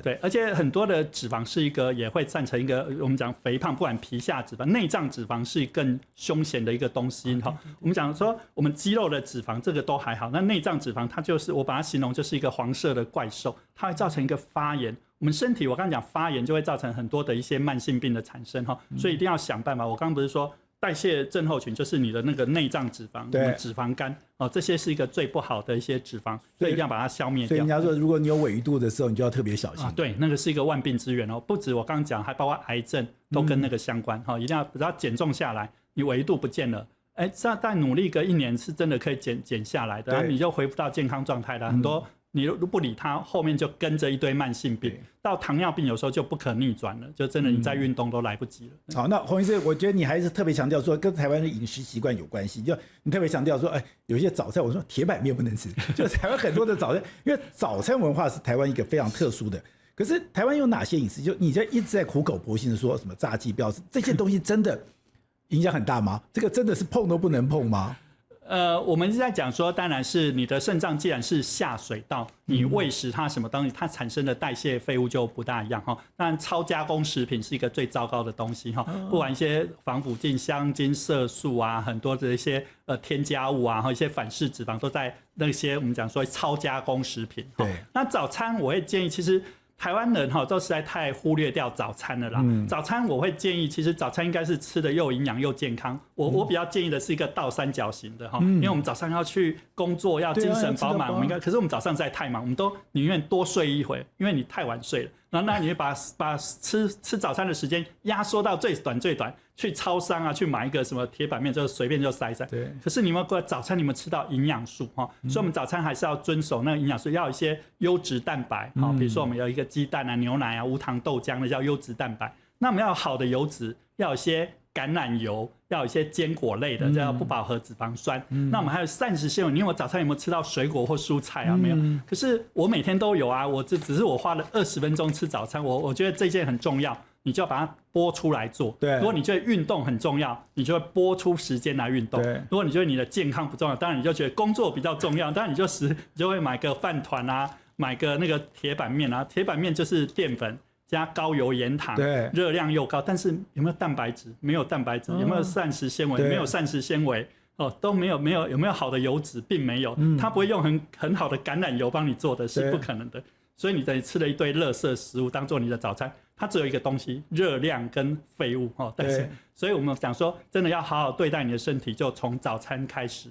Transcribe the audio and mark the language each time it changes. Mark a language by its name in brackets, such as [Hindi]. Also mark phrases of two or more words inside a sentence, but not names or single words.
[Chinese] 對，而且很多的脂肪是一個也會造成一個我們講肥胖，不管皮下脂肪、內臟脂肪是更凶險的一個東西我們講說我們肌肉的脂肪這個都還好，那內臟脂肪它就是我把它形容就是一個黃色的怪獸，它會造成一個發炎。我們身體我剛才講發炎就會造成很多的一些慢性病的產生所以一定要想辦法。我剛剛不是說代謝症候群就是你的那個內臟脂肪，脂肪肝哦，這些是一個最不好的一些脂肪，所以一定要把它消滅掉。所以人家說，如果你有鮪魚肚的時候，你就要特別小心。對，那個是一個萬病之源哦，不止我剛剛講，還包括癌症都跟那個相關哈，一定要只要減重下來，你鮪魚肚不見了，哎，但努力個1年是真的可以減下來的，然後你就恢復到健康狀態了。很多你如不理它，後面就跟着一堆慢性病，到糖尿病有時候就不可逆轉了，就真的你在運動都來不及了。好，那洪醫師，我覺得你還是特別強調說跟台灣的飲食習慣有關係，就你特別強調說，哎，有些早餐我說鐵板麵不能吃，就台灣很多的早餐，因為早餐文化是台灣一個非常特殊的。可是台灣有哪些飲食？就你一直在苦口婆心的說什麼炸雞不要吃，這些東西真的影響很大嗎？這個真的是碰都不能碰嗎？我們是在講說，當然是你的腎臟既然是下水道，你餵食它什麼東西，它產生的代謝廢物就不大一樣哈。當然，超加工食品是一個最糟糕的東西哈，不管一些防腐劑、香精、色素啊，很多的一些添加物啊，和一些反式脂肪都在那些我們講說超加工食品。對，那早餐我會建議，其實台灣人哈都實在太忽略掉早餐了啦。早餐我會建議，其實早餐應該是吃的又營養又健康。我比較建議的是一個倒三角形的哈，因為我們早上要去工作，要精神飽滿，我們應該，可是我們早上實在太忙，我們都寧願多睡一會，因為你太晚睡了。然後那你把吃早餐的時間壓縮到最短，去超商啊，去買一個什麼鐵板麵，就隨便就塞。對。可是你們早餐你們吃到營養素哈，所以我們早餐還是要遵守那個營養素，要有一些優質蛋白哈，比如說我們有一個雞蛋啊、牛奶啊、無糖豆漿，那叫優質蛋白。那我們要有好的油脂，要有一些橄欖油，要有一些堅果類的，这叫不飽和脂肪酸。那我們還有膳食纖維，你我早餐有沒有吃到水果或蔬菜啊？沒有。可是我每天都有啊，我只是我花了20分鐘吃早餐，我覺得這件很重要，你就要把它撥出來做。對。如果你覺得運動很重要，你就會撥出時間來運動。對。如果你覺得你的健康不重要，當然你就覺得工作比較重要，當然你就會買個飯糰啊，買個那個鐵板麵啊，鐵板麵就是澱粉加高油鹽糖，熱量又高，但是有沒有蛋白質？沒有蛋白質。有沒有膳食纖維？沒有膳食纖維。哦，都沒有。有沒有好的油脂？並沒有。它不會用很好的橄欖油幫你做的，是不可能的。所以你等於吃了一堆垃圾食物當做你的早餐，它只有一個東西，熱量跟廢物哦。但是，所以我們講說，真的要好好對待你的身體，就從早餐開始。